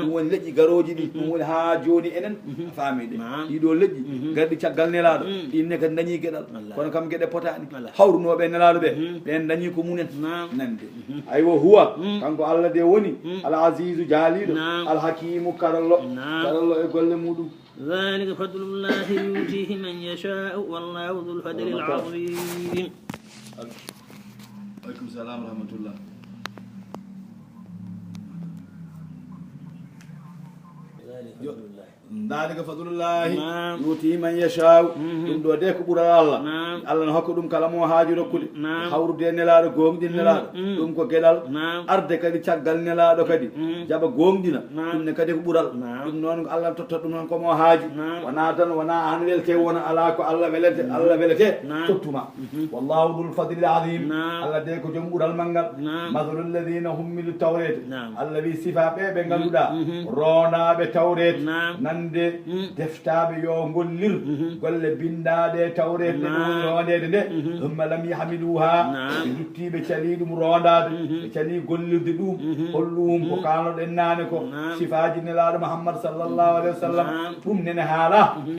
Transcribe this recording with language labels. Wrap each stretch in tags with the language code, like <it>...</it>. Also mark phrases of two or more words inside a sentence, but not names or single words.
<ff>ɗum woni leƴƴi garoji ɗi ɗum woni ha joni enen a faamide Naam. ɗiɗo leƴƴi garɗi caggal nelaɗo ɗinne kadi dañi gueɗal Wallahi. kono kam gueɗe potani Wallahi. hawrunoɓe nelaɗo ɓe ɓen dañi ko munen Naam. nande</ff> <ar>أيوه هو</ar> <ff>kanko allah de woni</ff> <ar>العزيز</ar> <ff>jaaliɗo Naam.</ff> <ar>الحكيم</ar> <ff>karallo Naam. karallo e golle muɗum</ff> <ar>ذلك فضل الله يؤتيه من يشاء والله ذو الفضل العظيم عليكم السلام رحمة الله ذلك فضل الله</ar> <ff>Naam.</ff> <ar>يؤتي من يشاء</ar> <ff>ɗum ɗo de ko ɓuural allah Naam. allah ne hokka ɗum kala mo haaju rokkude Naam. hawrude nelaɗo gonɗin nelaɗo ɗum ko gueɗal Naam. arde kadi caggal nelaɗo kadi jaaɓa gonɗina Naam. ɗum ne kadi ko ɓuural Naam. ɗum noon ko allah tottat ɗum noon komo haaju Naam. wona tan wona an welte wona ala ko allah welete allah welete Naam.</ff> <ar>tottuma والله ذو الفضل العظيم</ar> <ff>Naam. allah de ko joom ɓuural manggal Naam.</ff> <ar>مثل الذين حملوا التوراة</ar> <ff>Naam. allah wi sifa ɓe ɓe ganduɗa ronaɓe taw tawret nande deftaɓe yo gollir golle bindaɗe tawret nde woni rondede nde humma lam yahmiluha ɓe dutti ɓe cali ɗum rondade ɓe cali gollirde ɗum holɗum ko kanoɗen nane ko sifaji nelaɗo Muhammad</ff> <ar>صلى الله عليه وسلم</ar> <ff>ɗum nene haala e</ff>